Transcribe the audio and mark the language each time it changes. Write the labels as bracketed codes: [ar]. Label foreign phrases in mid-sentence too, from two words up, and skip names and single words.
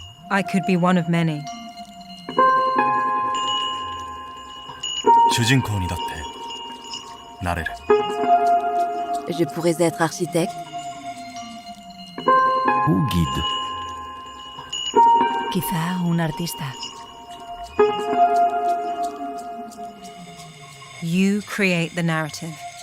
[en] I could be one of many. [ja] 주인공 にだってなれる. [fr] Je pourrais être architecte. Ou guide. [es] Quizá un artista. [en] You create the narrative.